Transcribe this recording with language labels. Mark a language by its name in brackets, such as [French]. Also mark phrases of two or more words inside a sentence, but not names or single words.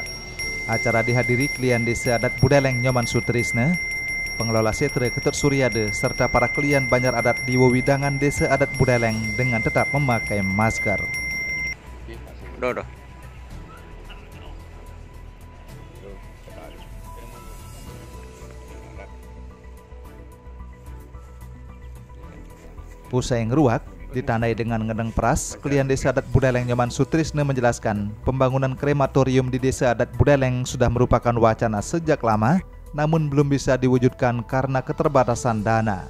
[Indonesian] Acara dihadiri klien Desa Adat Budeleng Nyoman Sutrisna, pengelola setre Ketut Suryade, serta para klien Banjar Adat di wewidangan Desa Adat Budeleng dengan tetap memakai masker. Usai ngeruak ditandai dengan [Balinese] ngedeng peras, [Indonesian] klien Desa Adat Budeleng Nyoman Sutrisna menjelaskan pembangunan krematorium di Desa Adat Budeleng sudah merupakan wacana sejak lama, namun belum bisa diwujudkan karena keterbatasan dana.